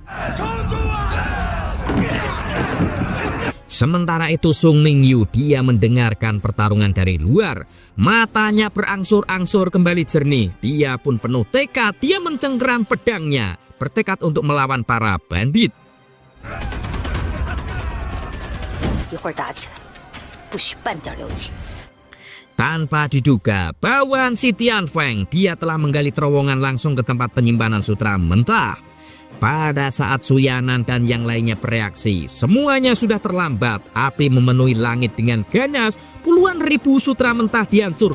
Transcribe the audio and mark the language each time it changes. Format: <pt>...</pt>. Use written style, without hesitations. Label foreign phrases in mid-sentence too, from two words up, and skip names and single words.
<id>Sementara itu Sung Mingyu dia mendengarkan pertarungan dari luar. Matanya berangsur-angsur kembali jernih. Dia pun penuh tekad, dia mencengkeram pedangnya, bertekad untuk melawan para bandit.</id> <zh>一会儿打起来，不许半点留情。</zh> <id>Tanpa diduga, bawahan si Tian Feng dia telah menggali terowongan langsung ke tempat penyimpanan sutra mentah. Pada saat Su Yanan dan yang lainnya bereaksi, semuanya sudah terlambat. Api memenuhi langit dengan ganas, puluhan ribu sutra mentah dihancurkan.</id>